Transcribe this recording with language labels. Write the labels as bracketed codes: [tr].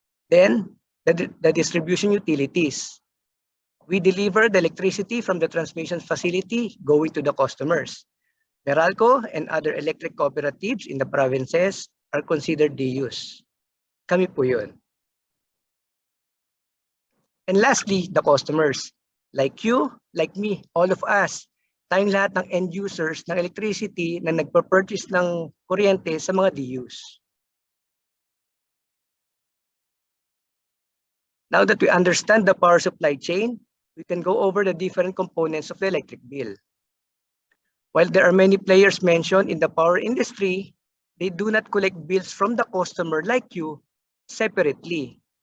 [en] Then, the distribution utilities. We deliver the electricity from the transmission facility going to the customers. Meralco and other electric cooperatives in the provinces are considered DUs. [tl] Kami po yun. [en] And lastly, the customers. Like you, like me, all of us, [tl] tayong lahat ng end users ng electricity na nagpa-purchase ng kuryente sa mga DUs. [en] Now that we understand the power supply chain, we can go over the different components of the electric bill. While there are many players mentioned in the power industry, they do not collect bills from the customer like you separately.